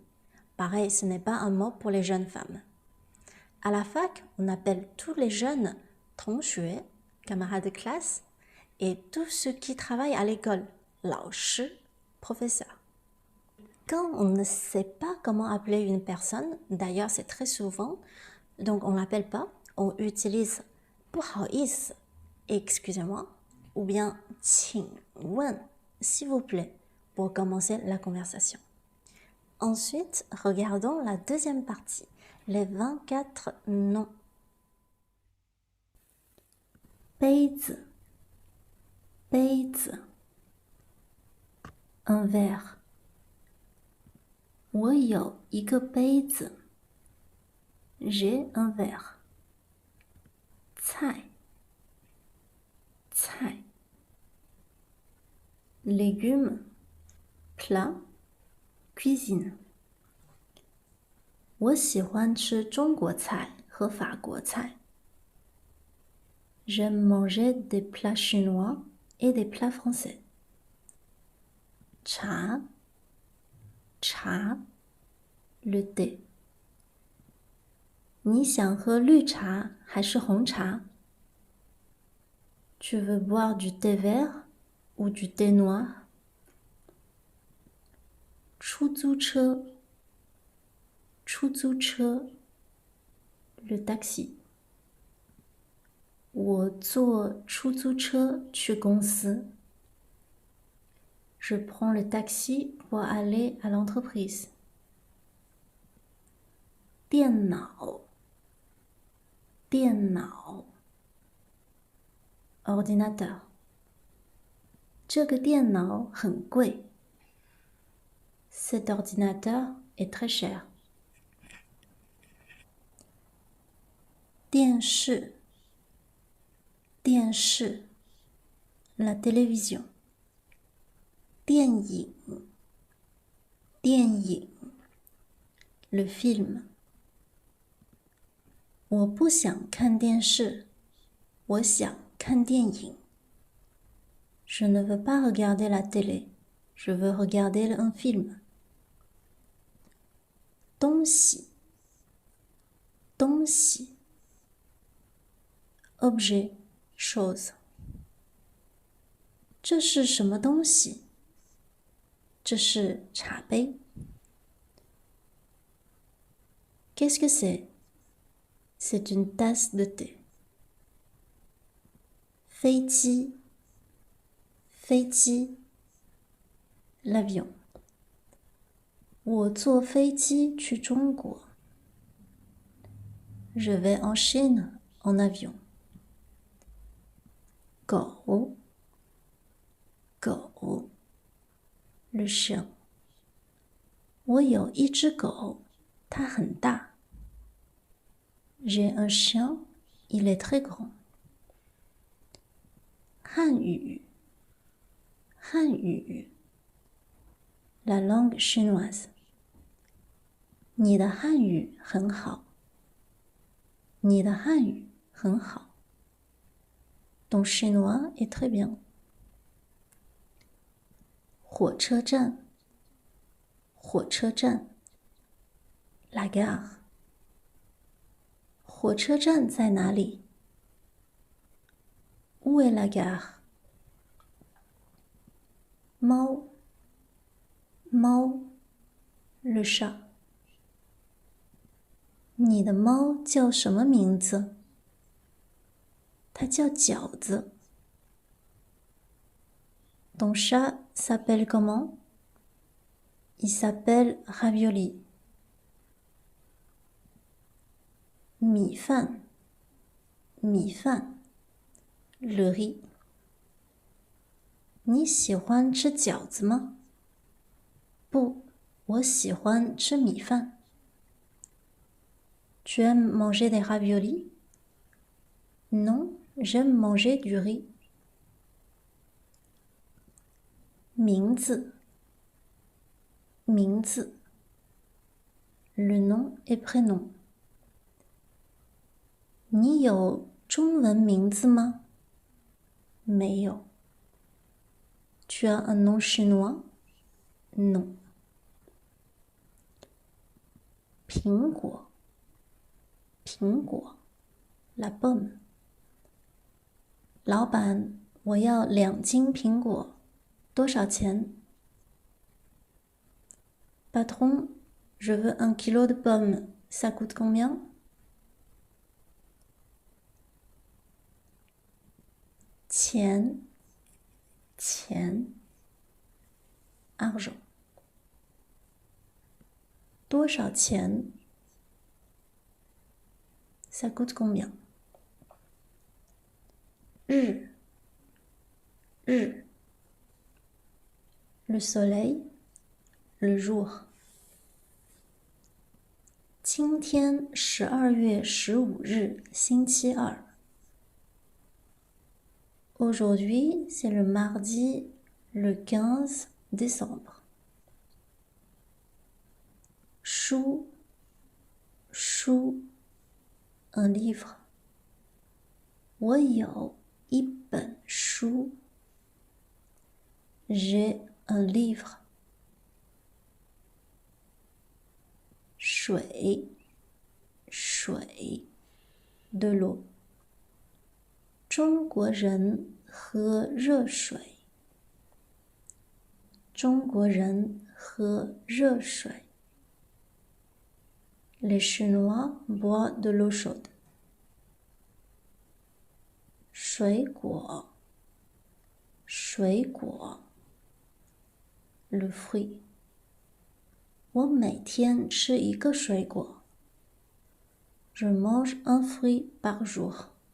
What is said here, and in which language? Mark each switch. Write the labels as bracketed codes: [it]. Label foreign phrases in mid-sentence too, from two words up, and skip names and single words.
[fr] Pareil, ce n'est pas un mot pour les jeunes femmes. À la fac, on appelle tous les jeunes 同学, camarades de classe, et tous ceux qui travaillent à l'école, 老师, professeur. Quand on ne sait pas comment appeler une personne, d'ailleurs c'est très souvent, donc on ne l'appelle pas, on utilise [zh] 不好意思, [fr] excusez-moi, ou bien 请问, s'il vous plaît, pour commencer la conversation. Ensuite, regardons la deuxième partie, les 24 noms. [zh] 杯子 杯子 [fr] un verre [zh] 我有一个杯子 [fr] j'ai un verre [zh] 菜 [fr] 菜 légumes plat cuisine [zh] 我喜欢吃中国菜和法国菜 [fr] J'aime manger des plats chinois et des plats français [zh] 茶茶 [fr] le thé [zh] 你想喝绿茶还是红茶 [fr] Tu veux boire du thé vert ou du thé noir [zh] 出租车出租车 [fr] le taxi [zh] 我坐出租车去公司 [fr] Je prends le taxi pour aller à l'entreprise [zh] 电脑电脑 [fr] ordinateur [zh] 这个电脑很贵 [fr] Cet ordinateur est très cher [zh] 电视电视 [fr] la télévision [zh] 电影电影 [fr] le film [zh] 我不想看电视我想看电影 [fr] Je ne veux pas regarder la télé Je veux regarder un film [zh] 东西东西 [fr] objet chose [zh] 这是什么东西这是茶杯 [fr] Qu'est-ce que c'est C'est une tasse de thé [zh] 飞机飞机 [fr] l'avion [zh] 我坐飞机去中国 [fr] Je vais en Chine en avion [zh] 狗狗 [fr] le chien [zh] 我有一只狗它很大 [fr] J'ai un chien il est très grand [zh] 汉语汉语 [fr] la langue chinoise [zh] 你的汉语很好你的汉语很好 [fr] Ton chinois est très bien [zh] 火车站火车站 [fr] la gare [zh] 火车站在哪里 [fr] Où est la gare [zh] 猫猫 [fr] le chat [zh] 你的猫叫什么名字它叫饺子。 [fr] Ton chat s'appelle comment? Il s'appelle ravioli. [zh] 米饭，米饭 [fr] le riz. [zh] 你喜欢吃饺子吗？不，我喜欢吃米饭。 [fr] Tu aimes manger des raviolis? Non, j'aime manger du riz. [zh] 名字，名字 [fr] le nom et prénom. [zh] 你有中文名字吗？ [fr] 没有。Tu as un nom chinois? Non. [zh] 苹果，苹果 [fr] la pomme. [zh] 老板，我要2斤苹果，多少钱？ [fr] Patron, je veux 1 kilo de pommes. Ça coûte combien? [zh] 钱，钱 argent. 多少钱？ [fr] Ça coûte combien? [zh] 日，日 [fr] le soleil, le jour. [zh] 今天12月15日，星期二。 [fr] Aujourd'hui, c'est le mardi, le 15 décembre. [zh] 书，书 [fr] un livre. [zh] 我有一本书。 [fr] J'ai un livre. [zh] 水，水 [fr] de l'eau. [zh] 中国人喝热水。中国人喝热水。 [fr] Les Chinois boivent de l'eau chaude. [zh] 水果，水果 [fr] le fruit. [zh] 我每天吃一个水果。 [fr] Je mange un fruit par jour.